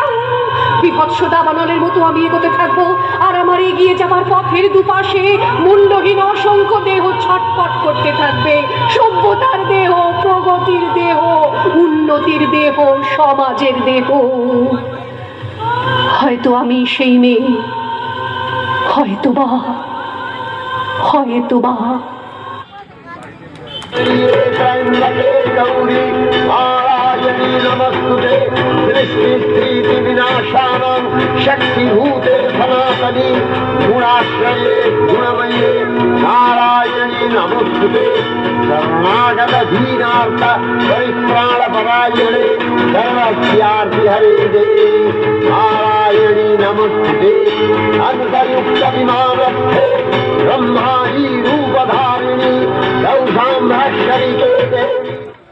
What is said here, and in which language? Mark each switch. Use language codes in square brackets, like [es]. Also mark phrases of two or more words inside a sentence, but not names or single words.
[bn] বিভৎস দাবানলের মতো আমি এগোতে থাকবো, আর আমার এগিয়ে যাবার পথের দুপাশে মুন্ডহীন অসংখ্য দেহ ছটফট করতে থাকবে। সভ্যতার দেহ, প্রগতির দেহ, উন্নতির দেহ, সমাজের দেহ। হয়তো আমি সেই মেয়ে, হয়তোবা। [sa] नमस्तुते सृष्टि विनाशानं शक्तिभूते सनातनी गुणाश्रये गुणमये नारायणी नमस्तुते शरणागत दीनार्थ परित्राणपरायणे सर्वस्यार्ति हरे देवी नारायणी नमस्तुते अन्तर्युक्त विमानस्थे ब्रह्माणी रूपधारिणी रौषाम्भश्वरिते देवी।